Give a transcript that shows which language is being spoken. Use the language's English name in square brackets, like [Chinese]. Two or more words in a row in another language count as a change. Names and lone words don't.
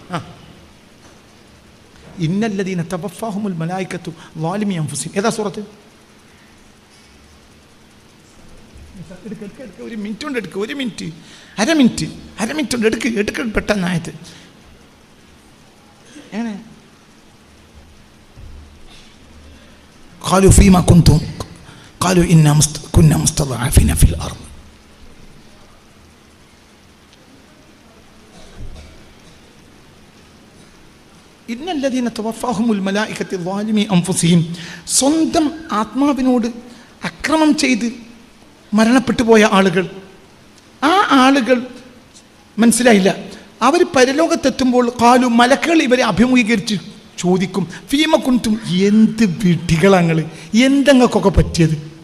[Arabic] إن الذين توفاهم الملائكة ظالمي أنفسهم. [Malayalam] ഏതാ സൂറത്ത്? ഒരു മിനിറ്റ് കൊണ്ട് എടുക്കുക. അര മിനിറ്റ് കൊണ്ട് എടുക്ക പെട്ടെന്ന് ആയത്. എങ്ങനെ? [Arabic] قالوا فيما كنتم قالوا إنا كنا مستضعفين في الأرض. إن الذين توفاهم الملائكة ظالمي أنفسهم. [Malayalam] സ്വന്തം ആത്മാവിനോട് അക്രമം ചെയ്ത് മരണപ്പെട്ടു പോയ ആളുകൾ, ആ ആളുകൾ മനസ്സിലായില്ല. അവർ പരലോകത്തെത്തുമ്പോൾ കാലു മലക്കുകൾ ഇവരെ അഭിമുഖീകരിച്ച് ചോദിക്കും, [Arabic] فيم كنتم, [Malayalam] എന്ത് വിഡ്ഢികളങ്ങൾ, എന്തെങ്ങൾക്കൊക്കെ പറ്റിയത്?